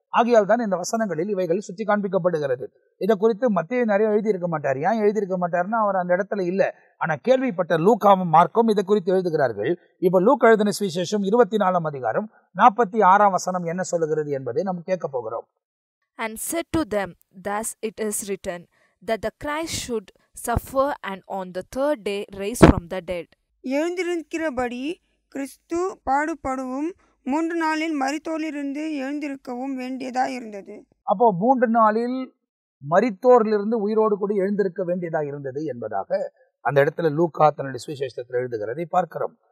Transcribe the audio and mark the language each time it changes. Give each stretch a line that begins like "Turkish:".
Tamil: ஆகையால் தான் இந்த வசனங்களில் இவைகள் சுற்றி காண்பிக்கப்படுகிறது. இதை குறித்து மத்திய நிறைய எழுதியிருக்க மாட்டார். ஏன் எழுதியிருக்க மாட்டார்னா அவர் அந்த இடத்துல இல்லை. ஆனா கேள்விப்பட்ட லூக்காவும் மார்க்கும் இதை குறித்து எழுதுகிறார்கள். இப்ப லூக் எழுதின சுவிசேஷம் 24ஆம் அதிகாரம் 46ஆம் வசனம் என்ன சொல்லுகிறது என்பதை நாம் கேட்க போகிறோம்.
English: And said to them, thus it is written, that the Christ should suffer and on the 3rd day rise from the dead.
Tamil: எழுந்திருக்கிறபடி கிறிஸ்து பாடுபடவும் 3 நாளில் மரித்தோரிலிருந்து எழுந்திருக்கவும் வேண்டியதா இருந்தது. அப்போ 3 நாளில் மரித்தோரிலிருந்து உயிரோடு கூட எழுந்திருக்க வேண்டியதா இருந்தது என்பதாக அந்த இடத்துல லூக்கா தன்னுடைய சுவிசேஷத்தில் எழுதுகிறதை பார்க்கிறோம்.